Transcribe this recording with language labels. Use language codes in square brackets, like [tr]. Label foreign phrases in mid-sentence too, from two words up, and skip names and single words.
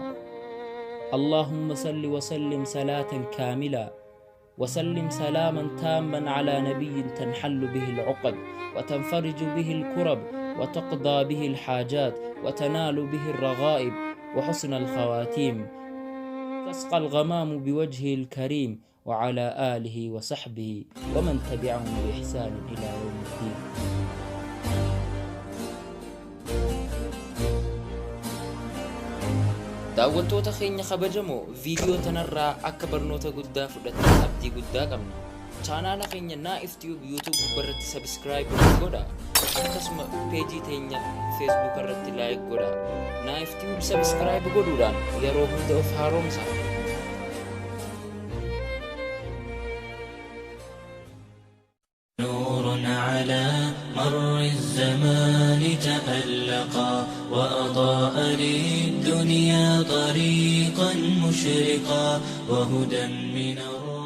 [ar] اللهم صل وسلم صلاة كاملة وسلم سلاما تاما على نبي تنحل به العقد وتنفرج به الكرب وتقضى به الحاجات وتنال به الرغائب وحسن الخواتيم تسقى الغمام بوجهه الكريم وعلى آله وصحبه ومن تبعهم بإحسان إلى يوم الدين. [om] daawwattoota keenya kabajamoo viidiyoo tanarraa akka barnoota guddaa fudhattan abdii guddaa qabna. chaanaala keenya Naif Tube YouTube gubbarratti subscribe godha. akkasuma peejii teenya Facebook irratti like godha. Naif Tube subscribe godhuudhaan yeroo hunda of haaromsa. [ar] على مر الزمان تألقا وأضاء للدنيا طريقا مشرقا وهدى من